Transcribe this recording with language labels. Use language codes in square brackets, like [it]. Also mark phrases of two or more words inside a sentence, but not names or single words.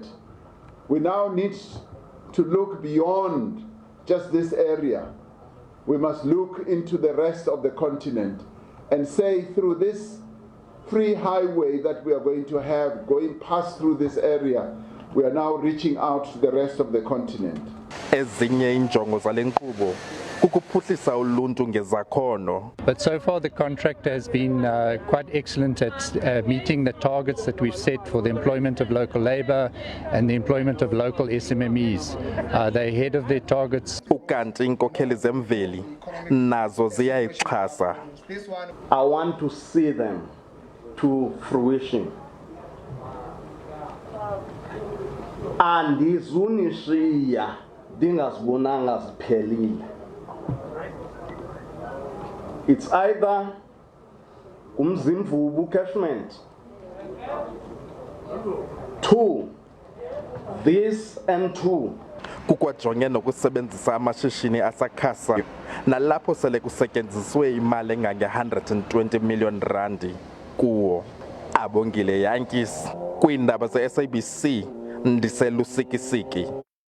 [en] We now need to look beyond just this area. We must look into the rest of the continent and say through this free highway that we are going to have going past through this area, we are now reaching out to the rest of the continent. [xh] Ezinye injongo zale nkqubo kukuphuhlisa uluntu ngezakhono. [en] But so far the contractor has been quite excellent at meeting the targets that we've set for the employment of local labour and the employment of local SMMEs. They're ahead of their targets. [xh] Ukanti iinkokheli zemveli nazo ziyayixhasa. [en] I want to see them to fruition. [xh] Andizunishiya ndingazibonanga ziphelile. [en] It's either umzimvubu catchment, 2, this and 2. [xh] Kukwajonge nokusebenzisa amashishini asakhasayo nalapho sele kusetyenziswe imali engange-120 million rand kuwo. Abongile Yankees kwiindaba ze-SABC, ndiseLusikisiki.